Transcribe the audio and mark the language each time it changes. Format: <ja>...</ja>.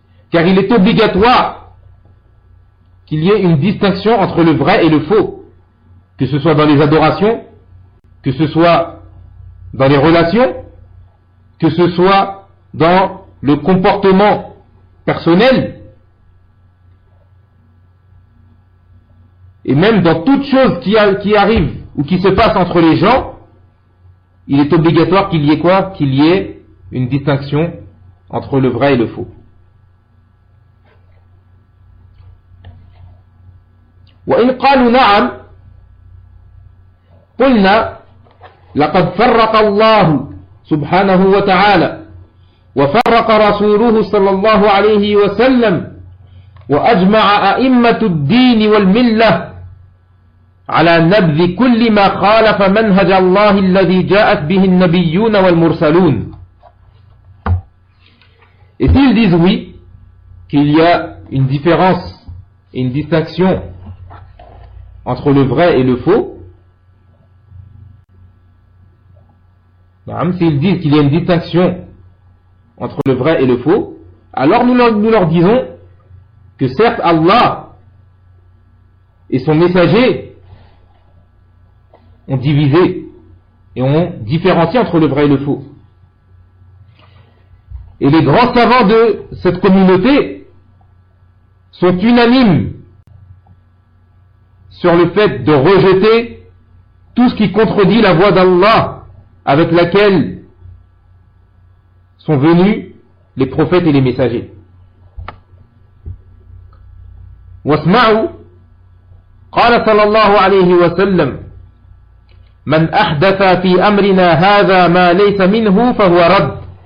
<fr>Car il est obligatoire qu'il y ait une distinction entre le vrai et le faux, que ce soit dans les adorations, que ce soit dans les relations, que ce soit dans le comportement personnel, et même dans toute chose qui arrive ou qui se passe entre les gens, il est obligatoire qu'il y ait quoi? Qu'il y ait une distinction entre le vrai et le faux.</fr> <ar>وَإِنْ قَالُوا نَعَمْ قُلْنَا لَقَدْ فَرَّقَ اللَّهُ سبحانه وتعالى وفرق رسوله صلى الله عليه وسلم وأجمع أئمة الدين والملة على نبذ كل ما خالف منهج الله الذي جاءت به النبيون والمرسلون.</ar> <fr>Et s'ils disent oui, qu'il y a une différence et une distinction entre le vrai et le faux. S'ils disent qu'il y a une distinction entre le vrai et le faux, alors nous leur disons que certes Allah et son messager ont divisé et ont différencié entre le vrai et le faux. Et les grands savants de cette communauté sont unanimes sur le fait de rejeter tout ce qui contredit la voix d'Allah avec laquelle sont venus les prophètes et les messagers.</fr> <ar>واسمعوا قال صلى الله عليه وسلم من أحدث في أمرنا هذا ما ليس منه فهو رد.</ar>